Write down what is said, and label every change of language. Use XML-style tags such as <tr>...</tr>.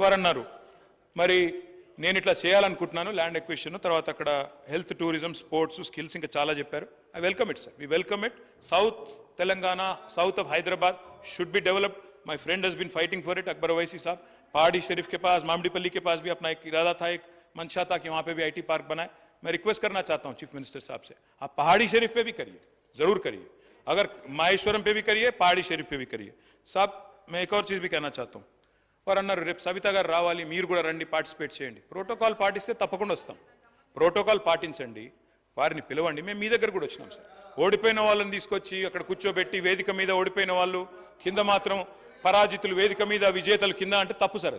<te>వారు అన్నారు, మరి నేను ఇట్లా చేయాలనుకుంటున్నాను, ల్యాండ్ ఎక్విజిషన్, తర్వాత అక్కడ హెల్త్, టూరిజం, స్పోర్ట్స్, స్కిల్స్, ఇంకా చాలా చెప్పారు.</te> <en>I welcome it sir, we welcome it. South Telangana, south of Hyderabad should be developed. My friend has been fighting for it, Akbar Owaisi साहब.</en> <hi>पहाड़ी शरीफ के पास, मामडीपल्ली के पास भी अपना एक इरादा था, एक मंशा था कि वहाँ पे भी IT पार्क बनाए. मैं रिक्वेस्ट करना चाहता हूँ चीफ मिनिस्टर साहब से, आप पहाड़ी शरीफ पे भी करिए, जरूर करिए. अगर माहेश्वरम पे भी करिए, पहाड़ी शरीफ पे भी करिए. साहब, मैं एक और चीज भी कहना चाहता हूँ. और</hi> <te>అన్నారు, రేపు సవిత గారు రావాలి, మీరు కూడా రండి, పార్టిసిపేట్ చేయండి. ప్రోటోకాల్ పాటిస్తే తప్పకుండా వస్తాం. ప్రోటోకాల్ పాటించండి, వారిని పిలవండి. మేము మీ దగ్గర కూడా వచ్చినాం సార్. ఓడిపోయిన వాళ్ళని తీసుకొచ్చి అక్కడ కూర్చోబెట్టి వేదిక మీద ఓడిపోయిన వాళ్ళు కింద మాత్రం పరాజితులు, వేదిక మీద విజేతలు కింద అంటే తప్పు సార్.</te>